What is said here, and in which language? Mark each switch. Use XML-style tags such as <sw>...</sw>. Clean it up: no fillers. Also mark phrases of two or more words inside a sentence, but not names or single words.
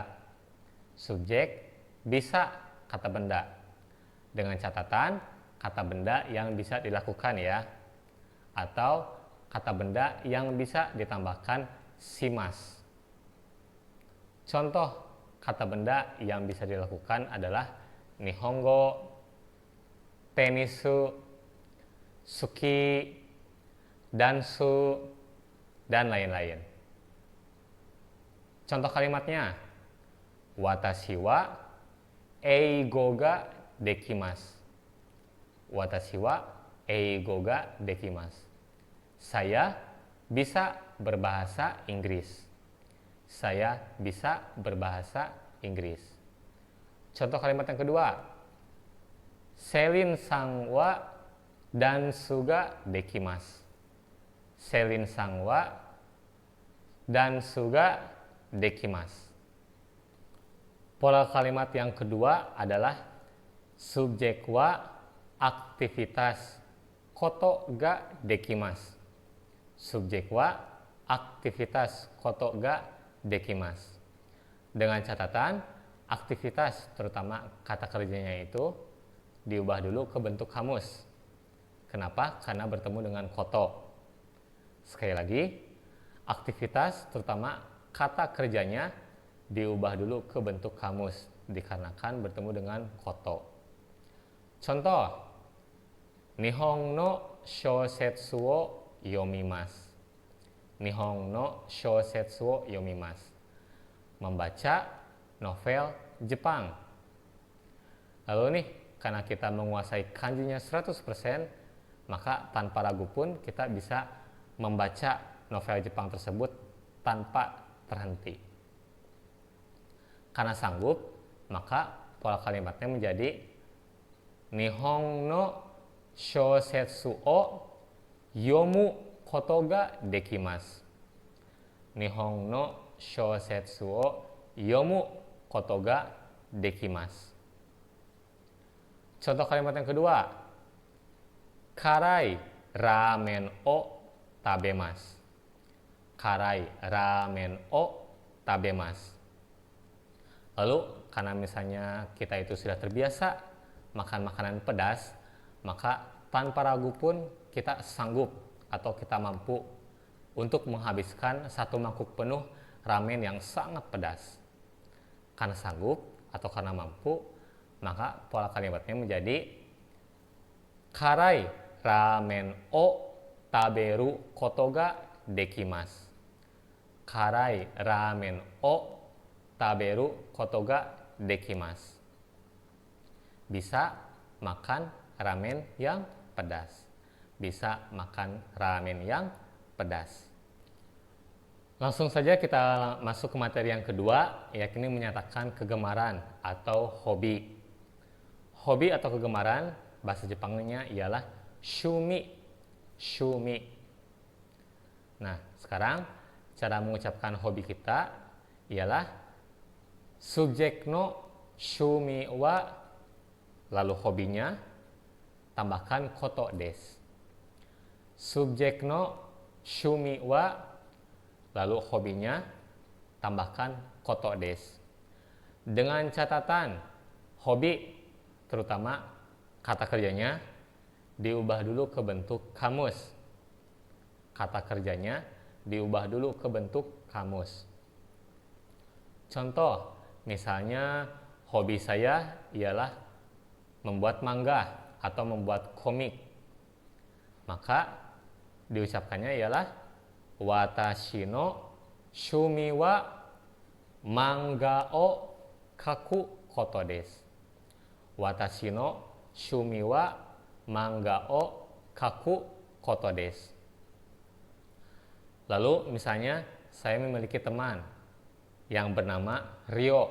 <id>Subjek bisa kata benda. Dengan catatan kata benda yang bisa dilakukan ya. Atau kata benda yang bisa ditambahkan shimas. Contoh kata benda yang bisa dilakukan adalah</id> <ja>日本語、テニス、スキー、ダンス,</ja> <id>dan lain-lain. Contoh kalimatnya,</id> <ja>私は英語ができます. 私は英語ができます.</ja> <id>Saya bisa berbahasa Inggris. Saya bisa berbahasa Inggris. Contoh kalimat yang kedua,</id> <ja>セリンさんはダンスができます. セリンさんはダンスができます.</ja> <id>Pola kalimat yang kedua adalah subjek wa aktivitas</id> <ja>ことができます. Subjek wa aktivitas koto ga dekimasu.</ja> <id>Dengan catatan, aktivitas terutama kata kerjanya itu diubah dulu ke bentuk kamus. Kenapa? Karena bertemu dengan koto. Sekali lagi, aktivitas terutama kata kerjanya diubah dulu ke bentuk kamus dikarenakan bertemu dengan koto. Contoh,</id> <ja>日本の小説を読みます. 日本の小説を読みます.</ja> <id>Membaca novel Jepang. Lalu nih, karena kita menguasai kanjinya 100%, maka tanpa ragu pun kita bisa membaca novel Jepang tersebut tanpa terhenti. Karena sanggup, maka pola kalimatnya menjadi</id> <ja>日本の小説を読むことができます. 日本の小説を読むことができます.</ja> <id>Contoh kalimat yang kedua,</id> <ja>辛いラーメンを食べます. 辛いラーメンを食べます.</ja> <id>Lalu karena misalnya kita itu sudah terbiasa makan makanan pedas, maka tanpa ragu pun kita sanggup atau kita mampu untuk menghabiskan satu mangkuk penuh ramen yang sangat pedas. Karena sanggup atau karena mampu, maka pola kalimatnya menjadi</id> <ja>辛いラーメンを食べることができます. 辛いラーメンを食べることができます.</ja> <id>Bisa makan ramen yang pedas. Bisa makan ramen yang pedas. Langsung saja kita masuk ke materi yang kedua, yakni menyatakan kegemaran atau hobi. Hobi atau kegemaran, bahasa Jepangnya ialah shumi. Shumi. Nah, sekarang cara mengucapkan hobi kita ialah subjek</id> <ja>の趣味は,</ja> <id>lalu hobinya tambahkan</id> <ja>ことです. Subjek no shumi wa,</ja> <id>lalu hobinya tambahkan</id> <ja>ことです.</ja> <id>Dengan catatan, hobi terutama kata kerjanya diubah dulu ke bentuk kamus. Kata kerjanya diubah dulu ke bentuk kamus. Contoh, misalnya hobi saya ialah membuat manga atau membuat komik. Maka diucapkannya ialah</id> <ja>私の趣味は漫画を描くことです. 私の趣味は漫画を描くことです.</ja> <id>Lalu misalnya saya memiliki teman yang bernama Rio.</id>